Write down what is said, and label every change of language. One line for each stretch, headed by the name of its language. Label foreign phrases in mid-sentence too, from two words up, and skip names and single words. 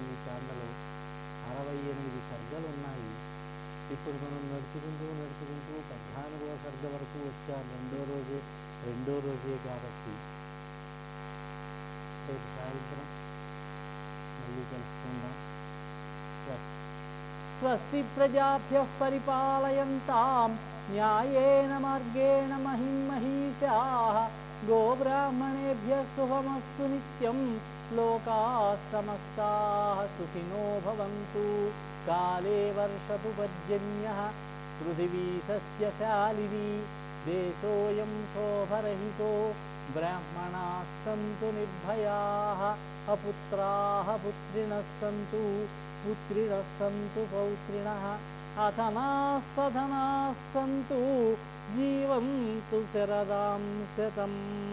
Telugu: ఈ కాండలో 68 సర్గలు ఉన్నాయి. ఇప్పుడు మనం నడుచుకుంటూ 14వ సర్గ వరకు వచ్చాం. రెండో రోజే కాబట్టి రేపు సాయంత్రం మళ్ళీ కలుసుకుందాం.
Sanskrit: స్వస్తి ప్రజాభ్యః పరిపాలయంతాం న్యాయేన మార్గేణ మహిమహీషాః గోబ్రాహ్మణేభ్యः శుభమస్తు నిత్యం. లోకాః సమస్తాః సుఖినో భవంతు. కాలే వర్షతు పర్జన్యః పృథివీ సస్యశాలినీ. దేశోऽयं శోభరహితో బ్రాహ్మణాः సन्तు నిర్భయాः అపుత్రాः పుత్రిణः సంతు పుత్రిణः సంతు పౌత్రిణः అధనాः సధనాः సంతు జీవంతు శరదాం శతం.